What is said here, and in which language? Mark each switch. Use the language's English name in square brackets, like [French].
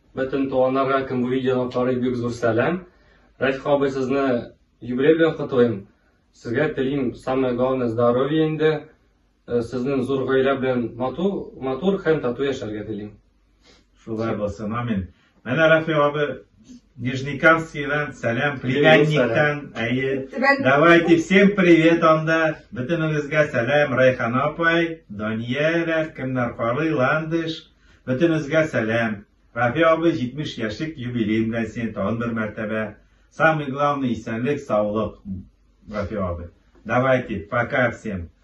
[Tatar] Бөтен туганнарга кем бу видеоны карый бик зур сәлам. Рафик абый, сезне юбилей белән котлыйм. Сезгә телим [Russian] самое главное здоровье [Tatar] инде. Сезнең зур гаилә белән матур һәм тату яшәргә телим. Шулай булсын, амин. Менә Рафик абый, Нижнекамскийдан сәлам, племянниктан. [Russian] Давайте всем привет анда. [Tatar] Бөтенегезгә сәлам, Райхана апай, Даниэль, кемнәр карый, Ландыш. Бөтенегезгә сәлам. Рафик абый, 70 яшьлек юбилей белән син тагын бер мәртәбә. [Russian] Самый главный [Tatar] исәнлек, саулык, Рафик абый. [Russian] Давайте, пока всем.